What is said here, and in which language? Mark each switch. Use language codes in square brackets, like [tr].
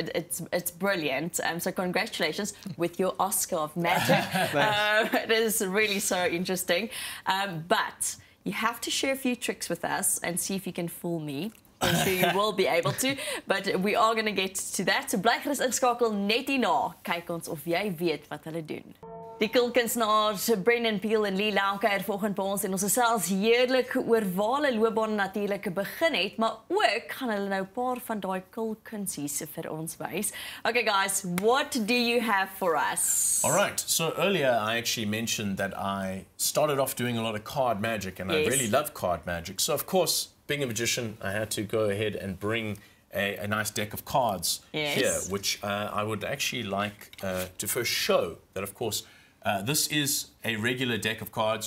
[en] It's brilliant. So congratulations with your Oscar of magic. It is really so interesting, but you have to share a few tricks with us and see if you can fool me. I'm sure you will be able to, but we are going to get to that. [af] So bly gerus inskakel net hierna. Kyk ons of jy weet wat hulle doen. Die kulkunstenaars Brendon, en Lee kuier vanoggend by ons en ons gesels heerlik oor waar hulle loopbaan natuurlik begin het, maar ook gaan hulle nou 'n paar van daai kulkunsies vir ons wys. [en] Okay guys, what do you have for us? All right, so earlier I actually mentioned that I started off doing a lot of card magic, and I really love card magic. So of course, being a magician, I had to go ahead and bring a nice deck of cards here, which I would actually like to first show that, of course, this is a regular deck of cards.